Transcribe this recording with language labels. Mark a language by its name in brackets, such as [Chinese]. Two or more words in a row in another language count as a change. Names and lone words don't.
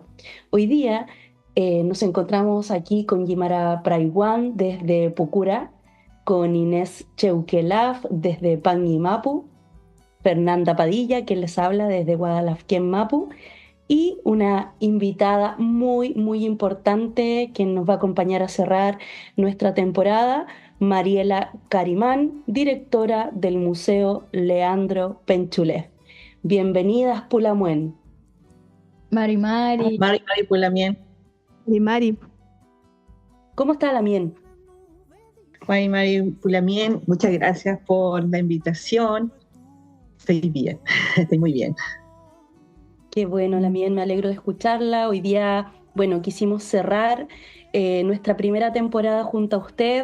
[Spanish] Hoy día nos encontramos aquí con Guimara Praiwan desde Pucura, con Inés Cheuquelaf desde Panguimapu, Fernanda Padilla, quien les habla desde Guadalafquén, Mapu, y una invitada muy, muy importante que nos va a acompañar a cerrar nuestra temporada, Mariela Carimán, directora del Museo Leandro Penchulef. Bienvenidas, Pulamuen. [Mapuche] Mari Mari. Mari Mari Pulamien. Mari Mari. [Spanish] ¿Cómo está la mien? [Mapuche] Mari Mari Pulamien, [Spanish] muchas gracias por la invitación. Estoy bien, estoy muy bien. Qué bueno, la mien, me alegro de escucharla. Hoy día, bueno, quisimos cerrar nuestra primera temporada junto a usted.